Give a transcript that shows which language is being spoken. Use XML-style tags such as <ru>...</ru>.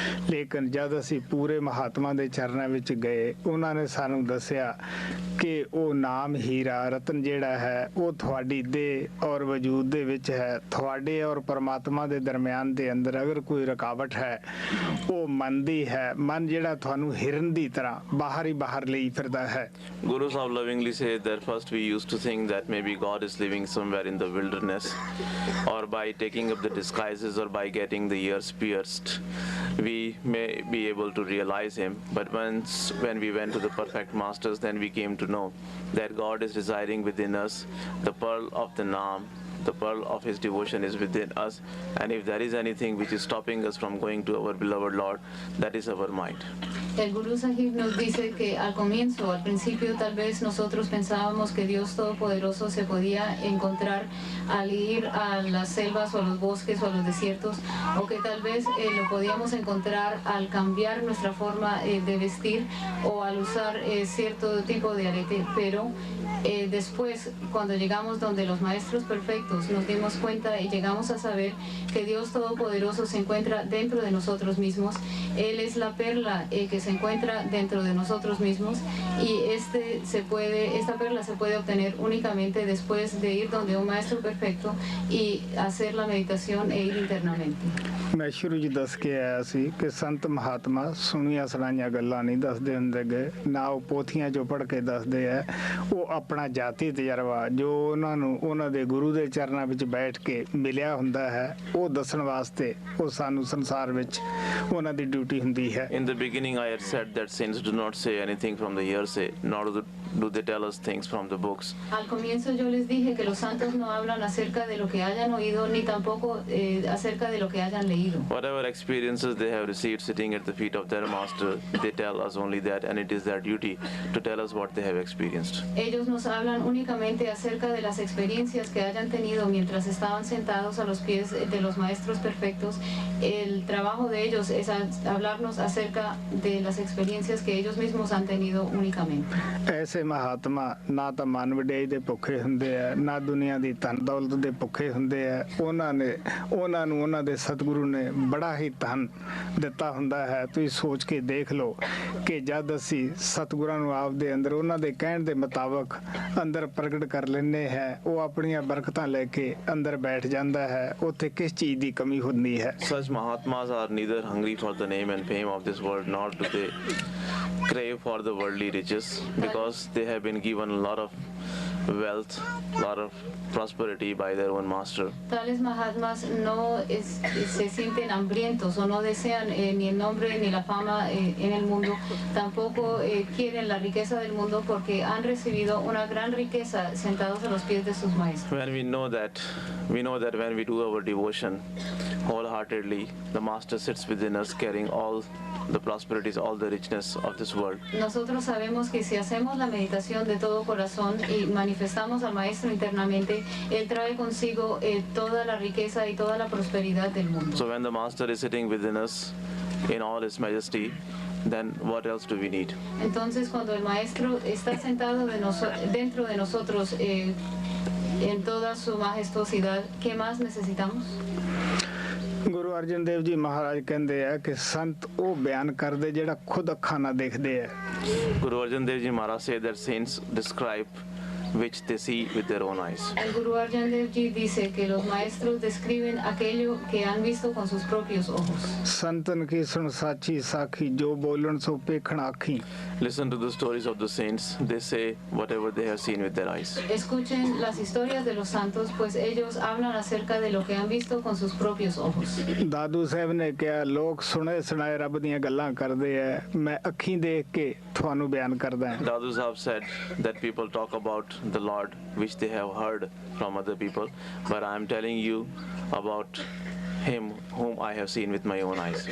<pa>ਲੇਕਿਨ ਜਦ ਅਸੀਂ ਪੂਰੇ ਮਹਾਤਮਾ ਦੇ ਚਰਨਾਂ ਵਿੱਚ ਗਏ, ਉਹਨਾਂ ਨੇ ਸਾਨੂੰ ਦੱਸਿਆ ਕਿ ਉਹ ਨਾਮ ਹੀਰਾ ਰਤਨ ਜਿਹੜਾ ਹੈ ਉਹ ਤੁਹਾਡੀ ਦੇਹ ਔਰ ਵਜੂਦ ਦੇ ਵਿੱਚ ਹੈ। ਤੁਹਾਡੇ ਔਰ ਪਰਮਾਤਮਾ ਦੇ ਦਰਮਿਆਨ ਦੇ ਅੰਦਰ ਅਗਰ ਕੋਈ ਰੁਕਾਵਟ ਹੈ ਉਹ ਮਨ ਦੀ ਹੈ। ਮਨ ਜਿਹੜਾ ਤੁਹਾਨੂੰ ਹਿਰਨ ਦੀ ਤਰ੍ਹਾਂ ਬਾਹਰ ਹੀ ਬਾਹਰ ਲਈ ਫਿਰਦਾ ਹੈ।</pa> <en>Guru Sahib lovingly said that first we used to think that maybe God is living somewhere in the wilderness, or by taking up the disguises or by getting the ears pierced we may be able to realize him. But when we went to the perfect masters, then we came to know that God is residing within us. The pearl of the Naam, the pearl of his devotion is within us, and if there is anything which is stopping us from going to our beloved Lord, that is our mind.</en> <es>El Gurú Sahib nos dice que al principio tal vez nosotros pensábamos que Dios Todopoderoso se podía encontrar al ir a las selvas o a los bosques o a los desiertos, o que tal vez lo podíamos encontrar al cambiar nuestra forma de vestir o al usar cierto tipo de arete, pero después cuando llegamos donde los maestros perfectos nos dimos cuenta y llegamos a saber que Dios Todopoderoso se encuentra dentro de nosotros mismos. Él es la perla que se se encuentra dentro de nosotros mismos y esta perla se puede obtener únicamente después de ir donde un maestro perfecto y hacer la meditación e ir internamente.</es> <pa>ਮੈਂ ਸ਼ੁਰੂ 'ਚ ਦੱਸ ਕੇ ਆਇਆ ਸੀ ਕਿ ਸੰਤ ਮਹਾਤਮਾ ਸੁਣੀਆਂ ਸੁਣਾਈਆਂ ਗੱਲਾਂ ਨਹੀਂ ਦੱਸਦੇ ਹੁੰਦੇ ਗੇ, ਨਾ ਉਹ ਪੋਥੀਆਂ 'ਚੋਂ ਪੜ੍ਹ ਕੇ ਦੱਸਦੇ ਹੈ। ਉਹ ਆਪਣਾ ਜਾਤੀ ਤਜਰਬਾ ਜੋ ਉਹਨਾਂ ਨੂੰ ਉਹਨਾਂ ਦੇ ਗੁਰੂ ਦੇ ਚਰਨਾਂ ਵਿੱਚ ਬੈਠ ਕੇ ਮਿਲਿਆ ਹੁੰਦਾ ਹੈ ਉਹ ਦੱਸਣ ਵਾਸਤੇ ਉਹ ਸਾਨੂੰ ਸੰਸਾਰ ਵਿੱਚ ਉਹਨਾਂ ਦੀ ਡਿਊਟੀ ਹੁੰਦੀ ਹੈ।</pa> <en>In the beginning, I had said that saints do not say anything from the hearsay, nor do they tell us things from the books.</en> <es>Al comienzo yo les dije que los santos no hablan acerca de lo que hayan oído ni tampoco acerca de lo que hayan leído.</es> <en>Whatever experiences they have received sitting at the feet of their master, they tell us only that, and it is their duty to tell us what they have experienced.</en> <es>Ellos nos hablan únicamente acerca de las experiencias que hayan tenido mientras estaban sentados a los pies de los maestros perfectos. El trabajo de ellos es hablarnos acerca de las experiencias que ellos mismos han tenido únicamente.</es> <pa>ਐਸੇ ਮਹਾਤਮਾ ਨਾ ਤਾਂ ਮਨ ਵਡਿਆਈ ਦੇ ਭੁੱਖੇ ਹੁੰਦੇ ਆ, ਨਾ ਦੁਨੀਆ ਦੀ ਧਨ ਦੌਲਤ ਦੇ ਭੁੱਖੇ ਹੁੰਦੇ ਆ। ਉਹਨਾਂ ਨੂੰ ਉਹਨਾਂ ਦੇ ਸਤਿਗੁਰੂ ਨੇ ਬੜਾ ਹੀ ਧਨ ਦਿੱਤਾ ਹੁੰਦਾ ਹੈ। ਤੁਸੀਂ ਸੋਚ ਕੇ ਦੇਖ ਲਓ ਕਿ ਜਦ ਅਸੀਂ ਸਤਿਗੁਰਾਂ ਨੂੰ ਆਪਦੇ ਅੰਦਰ ਉਹਨਾਂ ਦੇ ਕਹਿਣ ਦੇ ਮੁਤਾਬਕ ਅੰਦਰ ਪ੍ਰਗਟ ਕਰ ਲੈਂਦੇ ਹੈ, ਉਹ ਆਪਣੀਆਂ ਬਰਕਤਾਂ ਲੈ ਕੇ ਅੰਦਰ ਬੈਠ ਜਾਂਦਾ ਹੈ। ਉੱਥੇ ਕਿਸ ਚੀਜ਼ ਦੀ ਕਮੀ ਹੁੰਦੀ ਹੈ?</pa> <en>Such Mahatmas are neither hungry for the name and fame of this world, nor do they crave for the worldly riches, because they have been given a lot of wealth, a lot of prosperity by their own master.</en> <es>Tales Mahatmas no se sienten hambrientos o no desean ni el nombre ni la fama en el mundo, tampoco quieren la riqueza del mundo porque han recibido una gran riqueza sentados a los pies de sus maestros.</es> <en>When we know that when we do our devotion wholeheartedly, the master sits within us carrying all the prosperities, all the richness of this world.</en> <es>Nosotros sabemos que si hacemos la meditación de todo corazón y manifestamos al maestro internamente, él trae consigo toda la riqueza y toda la prosperidad del mundo.</es> <en>So when the master is sitting within us in all his majesty, then what else do we need?</en> <es>Entonces cuando el maestro está sentado dentro de nosotros en toda su majestuosidad, ¿qué más necesitamos?</es> <pa>Guru Arjan Dev ji ਮਹਾਰਾਜ ਕਹਿੰਦੇ ਆ ਕਿ ਸੰਤ ਉਹ ਬਿਆਨ ਕਰਦੇ ਜਿਹੜਾ ਖੁਦ ਅੱਖਾਂ ਨਾਲ ਦੇਖਦੇ ਆ।</pa> <en>Guru Arjan Dev Ji Maharaj said that saints describe which they see with their own eyes.</en> <es>El Guru Arjan Dev Ji dice que los maestros describen aquello que han visto con sus propios ojos.</es> <pa>ਸੰਤਨ ਕੀ ਸੁਣ ਸਾਚੀ ਸਾਖੀ ਜੋ ਬੋਲਣ ਸੋ ਪੇਖਣ ਆਖੀ।</pa> <en>Listen to the stories of the saints. They say whatever they have seen with their eyes.</en> <es>Escuchen las historias de los santos, pues ellos hablan acerca de lo que han visto con sus propios ojos.</es> <pa>ਦਾਦੂ ਸਾਹਿਬ ਨੇ ਕਿਹਾ ਲੋਕ ਸੁਣੇ ਸੁਣਾਏ ਰੱਬ ਦੀਆਂ ਗੱਲਾਂ ਕਰਦੇ ਆ, ਮੈਂ ਅੱਖੀਂ ਦੇਖ ਕੇ ਤੁਹਾਨੂੰ ਬਿਆਨ ਕਰਦਾ ਹਾਂ।</pa> <en>Dadu Sahib said that people talk about the Lord which they have heard from other people, but I am telling you about him whom I have seen with my own eyes.</en>